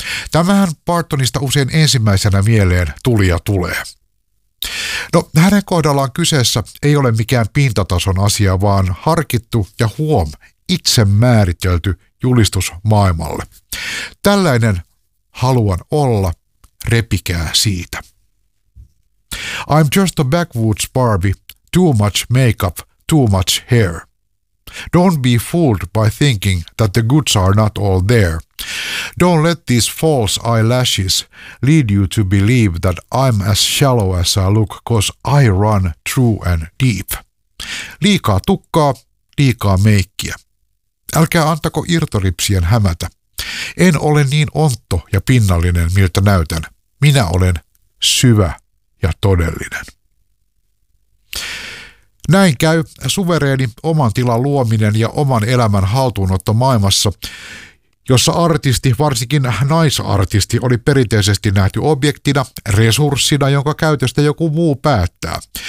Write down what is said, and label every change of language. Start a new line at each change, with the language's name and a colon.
Finnish: Tämähän Partonista usein ensimmäisenä mieleen tuli ja tulee. No, hänen kohdallaan kyseessä ei ole mikään pintatason asia, vaan harkittu ja huom, itse määritelty julistus maailmalle. Tällainen haluan olla, repikää siitä.
English: I'm just a backwoods Barbie, too much makeup, too much hair. Don't be fooled by thinking that the goods are not all there. Don't let these false eyelashes lead you to believe that I'm as shallow as I look, 'cause I run true and deep.
Finnish: Liikaa tukkaa, liikaa meikkiä. Älkää antako irtoripsien hämätä. En ole niin ontto ja pinnallinen, miltä näytän. Minä olen syvä ja todellinen. Näin käy suvereeni oman tilan luominen ja oman elämän haltuunotto maailmassa, jossa artisti, varsinkin naisartisti, oli perinteisesti nähty objektina, resurssina, jonka käytöstä joku muu päättää.